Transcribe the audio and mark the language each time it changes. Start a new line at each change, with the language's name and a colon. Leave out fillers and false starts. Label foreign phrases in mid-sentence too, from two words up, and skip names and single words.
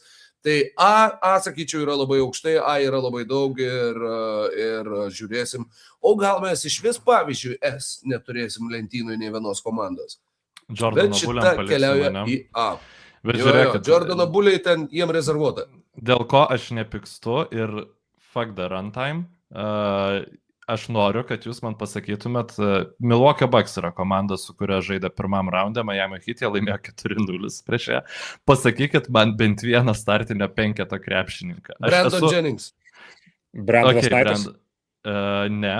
Lithuanian: Tai A, sakyčiau, yra labai aukštai, A yra labai daug ir žiūrėsim. O gal mes iš vis, pavyzdžiui, S neturėsim lentynui nei vienos komandos. Bet šita keliauja į A. Bet žiūrėkit, Jordano Bulliai ten jiem rezervuota. Dėl ko aš nepykstu ir
English: fuck the runtime,
Lithuanian: aš noriu, kad jūs man pasakytumėt, Milwaukee Bucks yra komanda, su kuria žaidė pirmam raunde, Miami Heat jie laimėjo 4-0 prieš ją. Pasakykit man bent vieną startinio penketo krepšininką. Brandon Jennings. Brandon Snyderis? Ne.